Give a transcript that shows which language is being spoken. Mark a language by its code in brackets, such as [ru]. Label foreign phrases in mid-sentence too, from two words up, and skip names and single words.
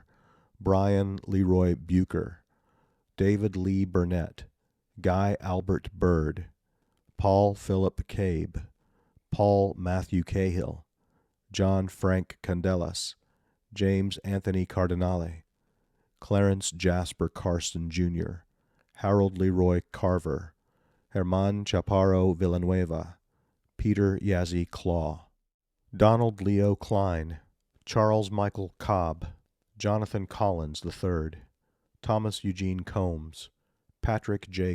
[en] Brian Leroy Bucher, David Lee Burnett, Guy Albert Bird, Paul Philip Cabe, Paul Matthew Cahill, John Frank Candelas, James Anthony Cardinale, Clarence Jasper Carson Jr., Harold Leroy Carver, Herman Chaparro Villanueva, Peter Yazzie Claw, Donald Leo Klein, Charles Michael Cobb, Jonathan Collins III, Thomas Eugene Combs, Patrick J.